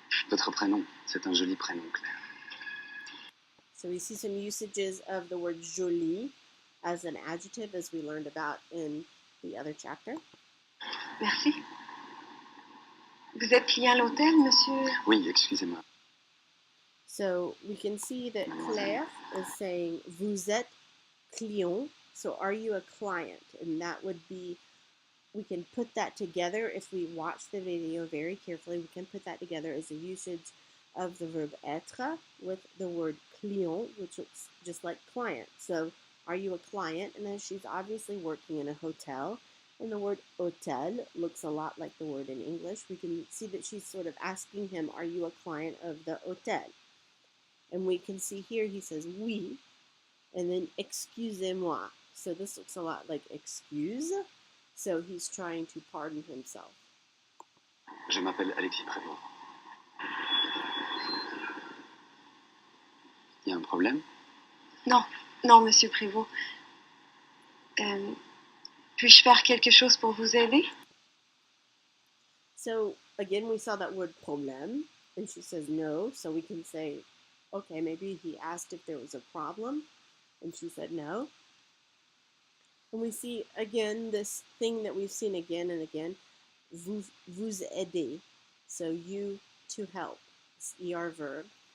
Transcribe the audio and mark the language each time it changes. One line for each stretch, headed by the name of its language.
French: Votre prénom, c'est un joli prénom, Claire.
English: So we see some usages of the word joli as an adjective, as we learned about in the other chapter.
French: Merci. Vous êtes client à l'hôtel, monsieur? Oui, excusez-moi.
English: So we can see that Claire is saying,
French: vous êtes client.
English: So are you a client? And that would be, we can put that together if we watch the video very carefully. We can put that together as a usage of the verb être with the word client, which looks just like client. So are you a client? And then she's obviously working in a hotel. And the word hôtel looks a lot like the word in English. We can see that she's sort of asking him, are you a client of the hôtel? And we can see here he says oui, and then excusez-moi. So this looks a lot like excuse. So he's trying to pardon himself.
French: Je m'appelle Alexis Prévost. Il y a un problème? Non, non, monsieur Prévost. Puis-je faire quelque chose pour vous aider?
English: So again, we saw that word problème, and she says no. So we can say, okay, maybe he asked if there was a problem, and she said no. And we see again this thing that we've seen again and again,
French: vous aider.
English: So you to help. It's ER verb.